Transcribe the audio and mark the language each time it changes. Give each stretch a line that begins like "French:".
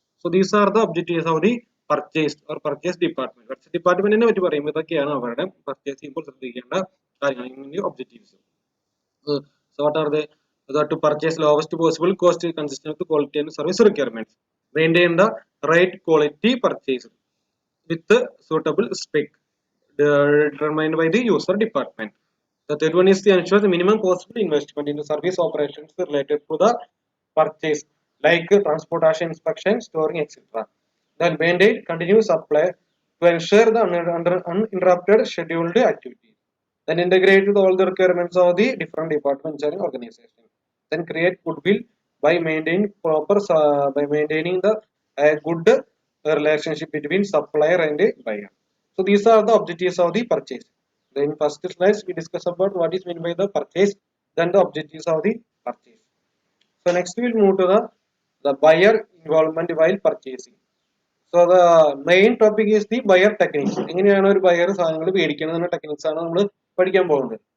English: So these are the objectives of the purchase or purchase department.
Malayalam: Purchase department നെ പറ്റി പറയുമ്പോൾ ഇതൊക്കെയാണ് അവരുടെ പർച്ചേസ് ചെയ്യുമ്പോൾ ശ്രദ്ധിക്കേണ്ട കാര്യങ്ങൾ, objectives.
English: So what are they? To purchase lowest possible cost consistent with quality and service requirements. Maintain the right quality purchase with suitable spec determined by the user department. The third one is to ensure the minimum possible investment in the service operations related to the purchase, like transportation, inspection, storing, etc. Then maintain continuous supply to ensure the uninterrupted scheduled activity. Then integrate with all the requirements of the different departments and organizations. Then create goodwill by maintaining the good relationship between supplier and buyer. So these are the objectives of the purchase. Then first slide we discuss about what is meant by the purchase, then the objectives of the purchase. So next we will move to the buyer involvement while purchasing. So the main topic is the buyer techniques.
Malayalam: എങ്ങനെയാണ് ഒരു buyer സാധനങ്ങൾ മേടിക്കുന്നത് techniques ആണ് നമ്മൾ പഠിക്കാൻ പോകുന്നത്.